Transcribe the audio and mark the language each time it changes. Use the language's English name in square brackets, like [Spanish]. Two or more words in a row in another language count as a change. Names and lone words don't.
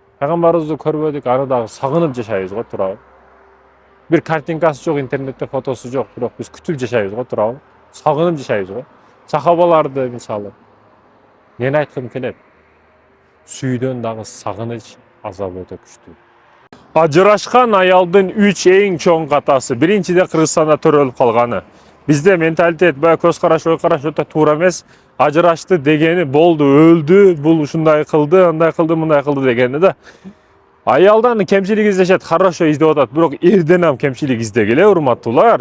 [Kyrgyz] Пайгамбарыбызды көрбөдүк, аны дагы сагынып жашайбыз го, туурабы? Бир картинкасы жок, интернетте фотосу жок, бирок биз күтүп жашайбыз го, туурабы? Сагынып жашайбыз го. Сахабаларды мисалы. Нени айткым келет? Сүйүүдөн дагы сагыныч Azabı öte küçtүү. Ajырашкан аялдын 3 эң чоң катасы. Биринчиде Кыргызстанда төрөлүп калганы. Бизде менталитет, баягы көз караш, ой караш өтө туура эмес. Ажырашты дегени болду, өлдү, бул ушундай кылды, андай кылды, мындай кылды дегени да. Аялдан кемчилик издешет, хорошо издеп атат, бирок эрден ham кемчилик издегиле, урматтуулар.